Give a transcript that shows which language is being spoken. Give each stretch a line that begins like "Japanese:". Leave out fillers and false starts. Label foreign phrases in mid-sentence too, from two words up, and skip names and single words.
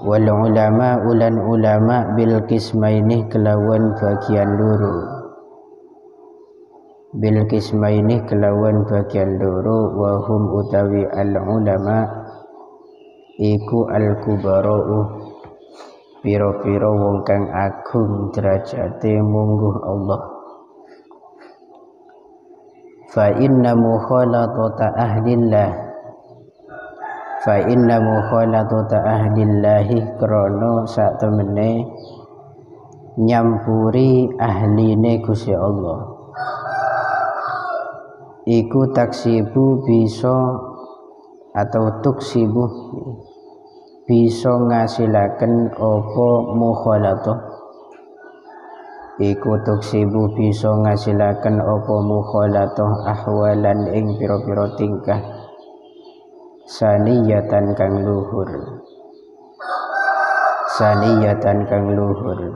Arabic: والعلماء ال العلماء بالقسمين
Javanese: kelawan bagian loro,
Arabic: بالقسمين
Javanese: kelawan bagian loro,
Arabic: وهم
Javanese: utawi
Arabic: العلماء
Javanese: iku
Arabic: الكبراء
Javanese: pira-pira wong kang agung derajate mungguh Allah.
Arabic: فإن مخالطة أهل الله فإن مخالطة أهل الله
Javanese: krana sak temene nyampuri ahline Gusti Allah iku taksibu bisa atau tuksibu bisa ngasilaken apa mukhalatah, iku tuksibu bisa ngasilaken apa mukhalatah ahwalan ing pira-pira tingkah saniyatan kang luhur, saniyatan kang luhur.